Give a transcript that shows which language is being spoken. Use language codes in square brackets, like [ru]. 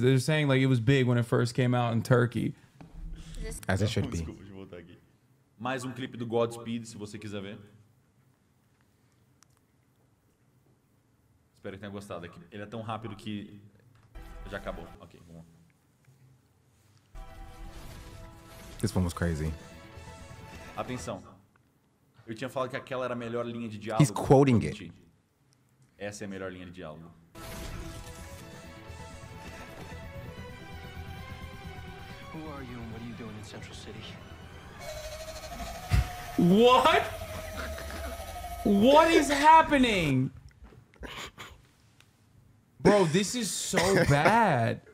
[en] They're saying like it was big when it first came out in Turkey. As it should be. [pt] Desculpa, deixa eu voltar aqui. Mais clipe do Godspeed, se você quiser ver. Espero que tenha gostado aqui. Ele é tão rápido que já acabou. Ok, vamos lá. [en] This one was crazy. [pt] Atenção. Eu tinha falado que aquela era a melhor linha de diálogo. [en] He's quoting it. [pt] Essa é a melhor linha de diálogo. [en] Who are you and what are you doing in Central City? What? What is happening? Bro, this is so bad.